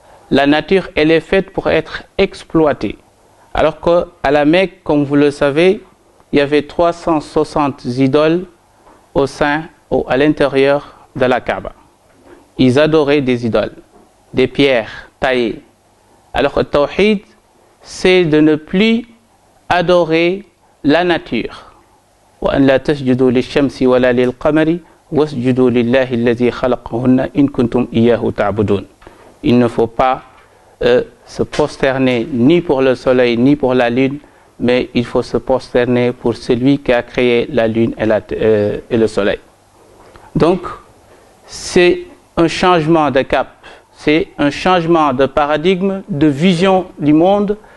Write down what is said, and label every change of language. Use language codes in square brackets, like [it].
[fr] La nature, elle est faite pour être exploitée. Alors qu'à la Mecque, comme vous le savez, il y avait 360 idoles à l'intérieur de la Kaaba. Ils adoraient des idoles, des pierres taillées. Alors que le tawhid, c'est de ne plus adorer la nature. [ar] وأن لا تسجدوا للشمس ولا للقمر واسجدوا لله الذي خلقهن إن كنتم إياه تعبدون. [fr] Il ne faut pas se prosterner ni pour le soleil ni pour la lune, mais il faut se prosterner pour celui qui a créé la lune et le soleil. Donc, c'est un changement de cap, c'est un changement de paradigme, de vision du monde.